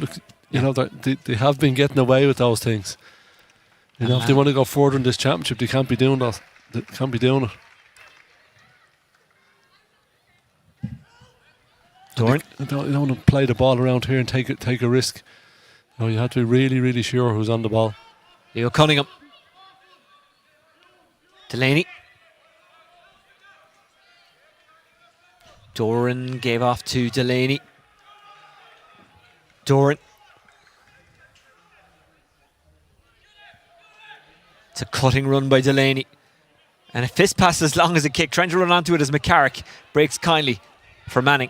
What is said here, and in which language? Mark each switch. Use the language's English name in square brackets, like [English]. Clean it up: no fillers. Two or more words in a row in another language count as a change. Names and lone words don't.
[English] Look, they have been getting away with those things. If they want to go further in this championship, they can't be doing that. They can't be doing it. You don't want to play the ball around here and take a risk. You have to be really, really sure who's on the ball. Leo Cunningham. Delaney. Doran gave off to Delaney. Doran. It's a cutting run by Delaney. And a fist pass as long as a kick. Trying to run onto it as McCarrick. Breaks kindly for Manning.